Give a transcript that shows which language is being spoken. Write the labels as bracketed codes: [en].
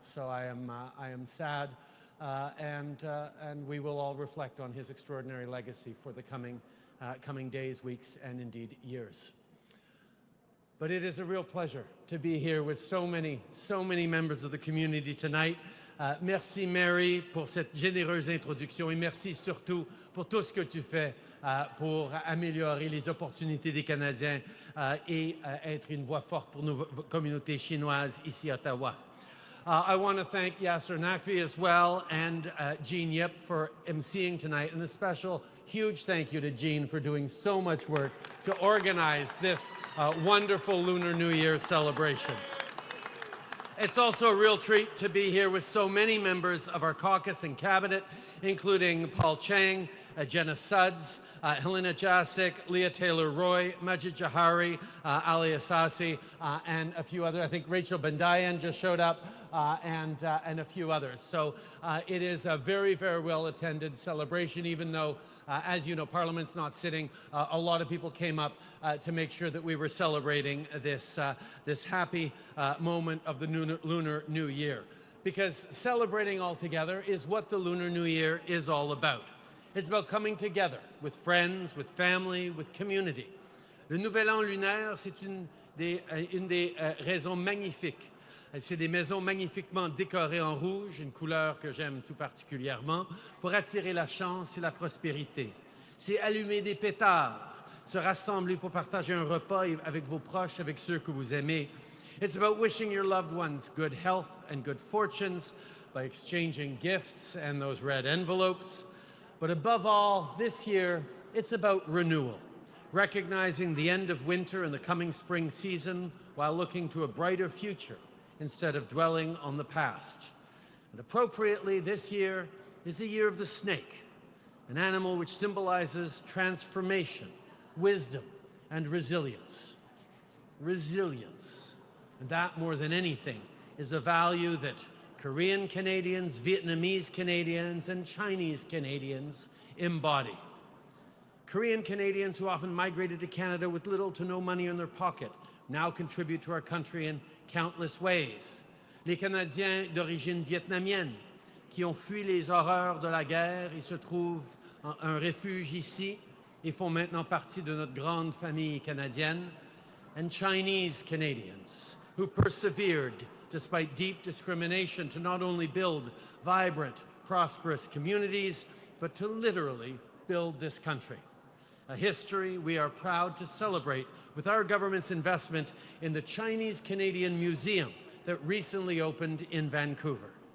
[en] So I am sad, and we will all reflect on his extraordinary legacy for the coming days, weeks, and indeed years. But it is a real pleasure to be here with so many members of the community tonight. [fr] Merci Mary pour cette généreuse introduction, et merci surtout pour tout ce que tu fais pour améliorer les opportunités des Canadiens et être une voix forte pour nos communautés chinoises ici à Ottawa. [en] I want to thank Yasser Naqvi as well, and Jean Yip for emceeing tonight, and a special huge thank you to Jean for doing so much work to organize this wonderful Lunar New Year celebration. It's also a real treat to be here with so many members of our caucus and cabinet, including Paul Chang, Jenna Suds, Helena Jasic, Leah Taylor-Roy, Majid Jahari, Ali Asasi, and a few other. I think Rachel Bandayan just showed up. and a few others. So it is a very, very well attended celebration, even though, as you know, Parliament's not sitting. A lot of people came up to make sure that we were celebrating this, this happy moment of the Lunar New Year. Because celebrating all together is what the Lunar New Year is all about. It's about coming together with friends, with family, with community. [fr] Le Nouvel An lunaire, c'est une des raisons magnifiques. C'est des maisons magnifiquement décorées en rouge, une couleur que j'aime tout particulièrement, pour attirer la chance et la prospérité. C'est allumer des pétards, se rassembler pour partager un repas avec vos proches, avec ceux que vous aimez. [en] It's about wishing your loved ones good health and good fortunes by exchanging gifts and those red envelopes. But above all, this year, it's about renewal, recognizing the end of winter and the coming spring season while looking to a brighter future instead of dwelling on the past. And appropriately, this year is the year of the snake, an animal which symbolizes transformation, wisdom, and resilience. Resilience. And that, more than anything, is a value that Korean Canadians, Vietnamese Canadians, and Chinese Canadians embody. Korean Canadians who often migrated to Canada with little to no money in their pocket now contribute to our country in countless ways. [fr] Les Canadiens d'origine vietnamienne qui ont fui les horreurs de la guerre et se trouvent un refuge ici et font maintenant partie de notre grande famille canadienne. [en] And Chinese Canadians who persevered despite deep discrimination to not only build vibrant, prosperous communities, but to literally build this country. A history we are proud to celebrate with our government's investment in the Chinese Canadian Museum that recently opened in Vancouver.